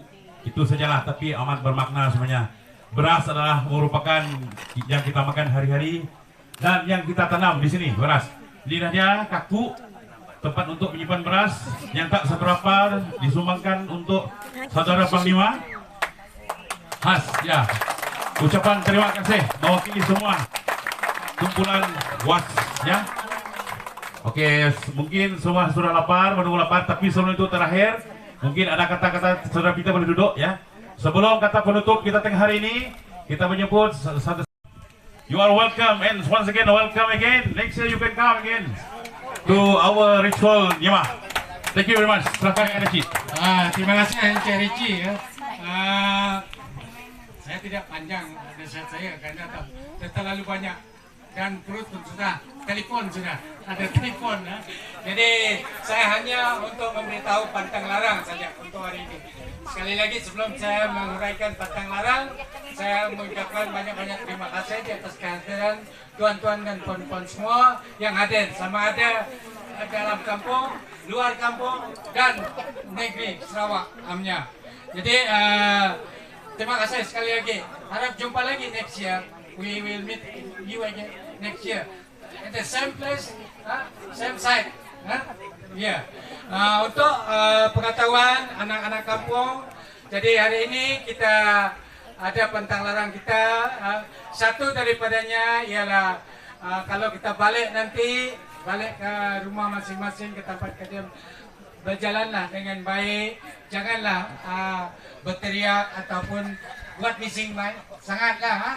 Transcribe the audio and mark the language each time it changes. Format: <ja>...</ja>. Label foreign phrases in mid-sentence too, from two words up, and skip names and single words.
<ms>Itu sajalah, tapi amat bermakna sebenarnya. Beras adalah merupakan yang kita makan hari-hari dan yang kita tanam di sini, beras. Lidahnya kaku, tempat untuk menyimpan beras yang tak seberapa disumbangkan untuk saudara Panglima. Khas, ya. Ucapan terima kasih mewakili semua kumpulan WAS, ya. Oke, mungkin semua sudah lapar, menunggu lapar, tapi sebelum itu terakhir, mungkin ada kata-kata saudara kita boleh duduk, ya. Sebelum kata penutup kita tengah hari ini, kita menyebut satu.</ms> <en>You are welcome, and once again welcome again. Next year you can come again to our ritual nyemah. Thank you very much.</en> <ms>Silakan Encik. Terima kasih Encik Ricci ya. Saya tidak panjang nasihat saya karena terlalu banyak dan perut pun sudah, telepon sudah ada telepon ya. Jadi saya hanya untuk memberitahu pantang larang saja untuk hari ini. sekali lagi sebelum saya menguraikan pantang larang, saya mengucapkan banyak-banyak terima kasih di atas kehadiran tuan-tuan dan puan-puan semua yang hadir, sama ada dalam kampung, luar kampung, dan negeri Sarawak amnya. Jadi terima kasih sekali lagi. Harap jumpa lagi</ms> <en>next year. We will meet you again next year at the same place, same site.</en> <ms>Ya, untuk pengetahuan anak-anak kampung. Jadi hari ini kita ada pantang larang kita. Satu daripadanya ialah kalau kita balik nanti, balik ke rumah masing-masing, ke tempat kediam, berjalanlah dengan baik, janganlah berteriak ataupun buat bising sangatlah.</ms>